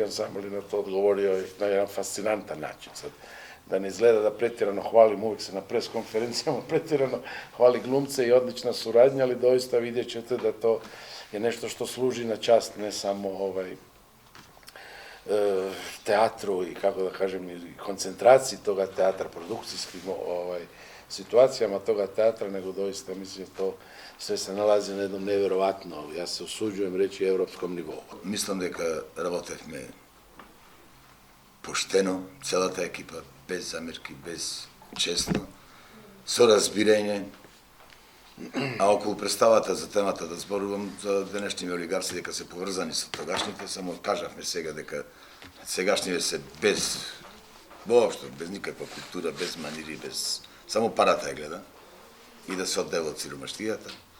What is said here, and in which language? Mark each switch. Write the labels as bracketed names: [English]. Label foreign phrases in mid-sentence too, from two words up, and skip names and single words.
[Croatian] Ansambl je na to odgovorio na jedan fascinantan način. Sad, da ne izgleda da pretjerano hvalim, uvijek se na pres konferencijama pretjerano hvali glumce i odlična suradnja, ali doista vidjet ćete da to je nešto što služi na čast ne samo teatru i kako da kažem i koncentraciji toga teatra, produkcijskim situacijama toga teatra, nego doista mislim da to sve se nalazi na jednom nevjerovatno, ja se usuđujem reći, evropskom nivou. [Macedonian] Мислам дека работевме поштено, целата екипа, без замерки, без честно, со разбирање. А околу представата за темата да зборувам за денешните олигарси дека се поврзани со тогашните, само кажавме сега дека сегашните се без воопшто, без никаква култура, без манири, без само парата ја гледа и да се оддела од сиромаштијата.